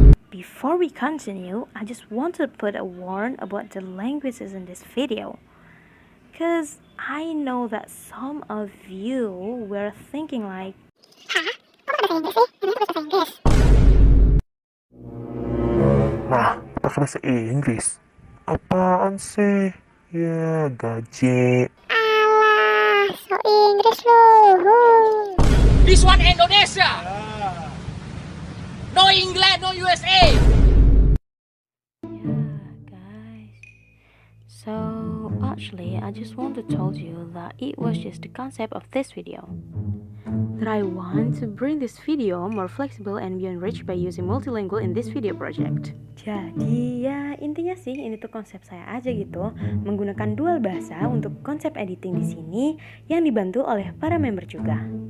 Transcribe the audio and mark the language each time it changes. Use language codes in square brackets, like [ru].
[en] Before we continue, I just want to put a warn about the languages in this video. Cause I know that some of you were thinking like, [id] Lah, pakai bahasa Inggris? Apaan sih? Ya, gaji. Alah, so Inggris loh. [en] This one Indonesia. No England, no USA. yeah, guys. So actually, I just want to tell you that it was just the concept of this video. That I want to bring this video more flexible and be enriched by using multilingual in this video project. [id] Jadi ya intinya sih ini tuh konsep saya aja gitu, menggunakan dual bahasa untuk konsep editing di sini yang dibantu oleh para member juga.